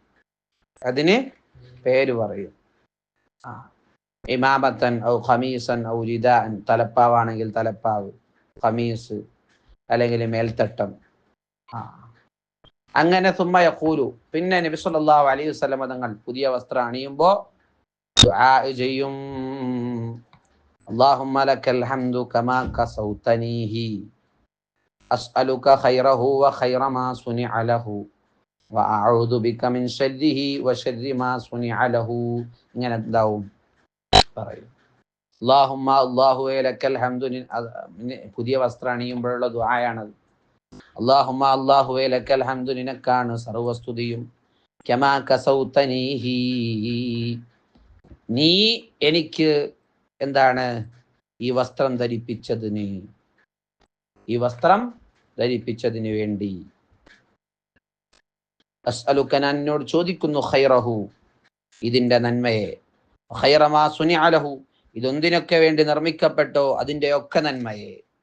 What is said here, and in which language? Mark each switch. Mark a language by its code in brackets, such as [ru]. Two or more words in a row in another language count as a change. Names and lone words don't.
[ar] عمامة أو قميصا أو رداء [ml] തലപ്പാവാണെങ്കിൽ തലപ്പാവ് ഖമീസ് അല്ലെങ്കിൽ മേൽത്തട്ടം അങ്ങനെ [ar] ثم يقول [ml] പിന്നെ നബി [ar] صلى الله عليه وسلم [ml] തങ്ങൾ പുതിയ വസ്ത്രം അണിയുമ്പോൾ ദുആ ചെയ്യും [ar] اللهم لك الحمد كما كسوتنيه أسألك خيره وخير ما صنع له وأعوذ بك من شره وشر ما صنع له [ml] ഇങ്ങനെ എന്താവും പറയും [ar] اللهم لك الحمد [ml] പുതിയ വസ്ത്രം അണിയുമ്പോഴുള്ള ദുആയാണത് [ar] اللهم لك الحمد [ml] നിനക്കാണ് സർവസ്തുതിയും [ar] كما كسوتنيه [ml] നീ എനിക്ക് എന്താണ് ഈ വസ്ത്രം ധരിപ്പിച്ചതിന് വേണ്ടി അസ്അലുക ഞാൻ എന്നോട് ചോദിക്കുന്നു ഖൈറഹു ഇതിന്റെ നന്മയെ [ar] خير ما صنع له [ml] ഇതൊന്നിനൊക്കെ വേണ്ടി നിർമ്മിക്കപ്പെട്ടോ അതിന്റെയൊക്കെ നന്മയെ